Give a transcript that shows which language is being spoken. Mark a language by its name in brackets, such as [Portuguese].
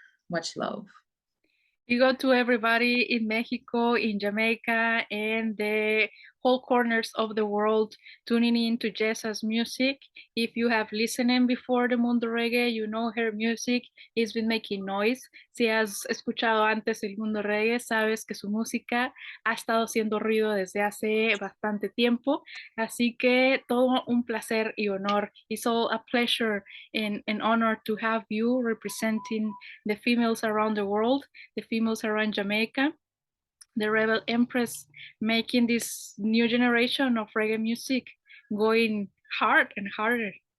[English] Much love. You go to everybody in Mexico, in Jamaica, and the whole corners of the world tuning in to Jessa's music. If you have listened before the Mundo Reggae, you know her music has been making noise. [Spanish] Si has escuchado antes el Mundo Reggae, sabes que su música ha estado haciendo ruido desde hace bastante tiempo. Así que todo un placer y honor. [English] It's all a pleasure and an honor to have you representing the females around the world, the females around Jamaica, the Rebel Empress, making this new generation of reggae music going hard and harder.